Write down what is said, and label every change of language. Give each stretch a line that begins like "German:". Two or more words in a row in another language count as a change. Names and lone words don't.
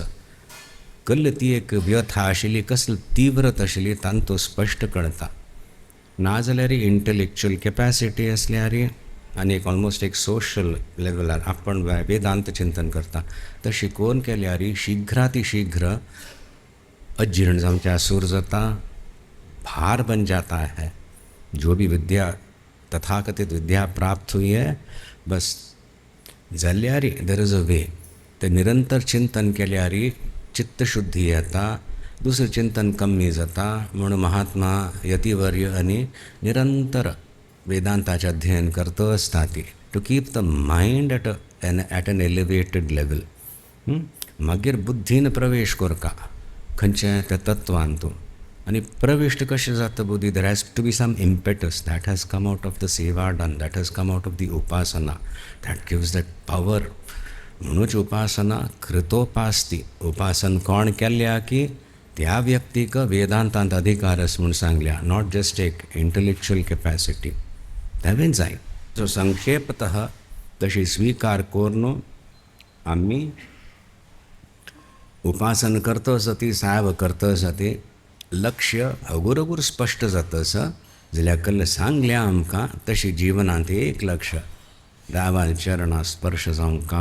Konkani: कल्ल ती एक व्यथा आशिल्ली कसली तीव्रत आशिल्ली तांतू स्पश्ट कळटा. नाजाल्यार
English: intellectual capacity
Konkani: आसल्यार आनी एक ऑलमोस्ट एक सोशल लेवलार आपण वेदांत चिंतन करता तशी कोण केल्यार शीघ्रातिशीघ्र अजीर्ण जावचे आसूर जाता.
Hindi: भार बन जाता है. जो भी विद्या तथाकथित विद्या प्राप्त हुई है बस जाल्यार
English: there is a way.
Konkani: ते निरंतर चिंतन केल्यार चित्तशुद्धी येता. दुसरें चिंतन कमी जाता. म्हणून महात्मा यतिवर्य आनी निरंतर वेदांताचें अध्ययन करता आसता ती
English: to keep the mind at an elevated level.
Konkani: मागीर बुद्धीन प्रवेश करता. खंयच्या त्या तत्वान तूं आनी प्रविश्ट कशें जाता बुद्धी.
English: there has to be some impetus that has come out of the सेवा done, that has come out of the उपासना, that gives that power.
Konkani: म्हणूच उपासना कृतोपासती. उपासन कोण केल्ल्या की त्या व्यक्तीक वेदांतांत अधिकार आसा म्हूण सांगल्या,
English: not just
Konkani: एक
English: intellectual capacity.
Konkani: तें जाय. सो संक्षेपतः तशी स्वीकार करून आमी उपासन करतसती, साव करतसती लक्ष्य अगोरगोर स्पश्ट जातस जाल्यार कल्ल सांगल्या आमकां तशी जिवनांत एक लक्ष्य देवा चरणां स्पर्श जावंका.